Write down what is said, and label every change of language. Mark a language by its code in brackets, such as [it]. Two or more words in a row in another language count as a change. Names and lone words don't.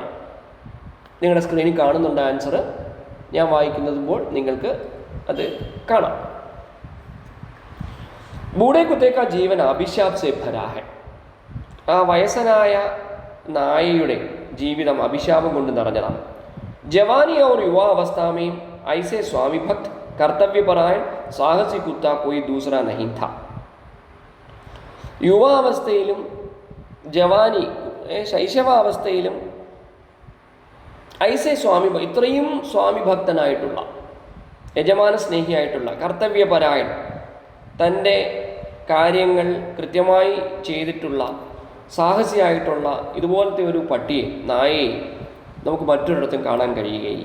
[ml] നിങ്ങളുടെ സ്ക്രീനിൽ കാണുന്നുണ്ട് ആൻസർ. ഞാൻ വായിക്കുന്നതുമ്പോൾ നിങ്ങൾക്ക് അത് കാണാം. [hi] बूढ़े कुत्ते का जीवन अभिशाप से भरा है. [ml] ആ വയസ്സനായ നായയുടെ ജീവിതം അഭിശാപം കൊണ്ട് നിറഞ്ഞതാണ്. [hi] ജവാനി और युवा अवस्था में ऐसे स्वामी भक्त कर्तव्यपरायण साहसी कुत्ता कोई दूसरा नहीं था. [ml] യുവാവസ്ഥയിലും ജവാനി ശൈശവാവസ്ഥയിലും ഐസെ സ്വാമി, ഇത്രയും സ്വാമി ഭക്തനായിട്ടുള്ള, യജമാന സ്നേഹിയായിട്ടുള്ള, കർത്തവ്യപരായൺ, തൻ്റെ കാര്യങ്ങൾ കൃത്യമായി ചെയ്തിട്ടുള്ള, സാഹസിയായിട്ടുള്ള ഇതുപോലത്തെ ഒരു പട്ടിയെ, നായയെ നമുക്ക് മറ്റൊരിടത്തും കാണാൻ കഴിയുകയില്ല.